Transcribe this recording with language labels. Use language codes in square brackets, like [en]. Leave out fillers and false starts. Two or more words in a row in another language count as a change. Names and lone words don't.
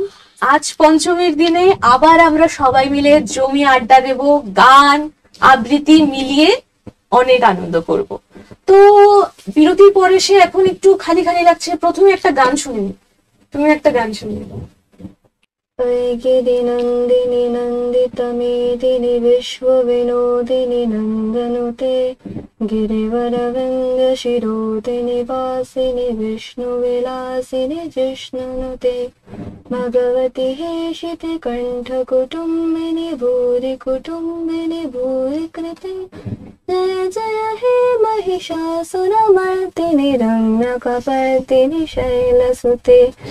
[bn] আজ পঞ্চমীর দিনে আবার আমরা সবাই মিলে জমি আড্ডা দেব, গান আবৃত্তি মিলিয়ে অনেক আনন্দ করব। তো বিরতির পরে সে এখন একটু খালি খালি লাগছে, প্রথমে একটা গান শুনি। তুমি একটা গান শুনি। [sa] गिरिनन्दिनि नन्दितमेदिनि विश्वविनोदिनि नन्दनुते गिरिवरविन्दशिरोदिनि वासिनि विष्णुविलासिनि जिष्णुनुते भगवति हेशिते कण्ठकुटुम्बिनि भूरि कुटुम्बिनि भूरि कृते जय जय हे महिषासुरमर्दिनि रम्यकपर्दिनि शैलसुते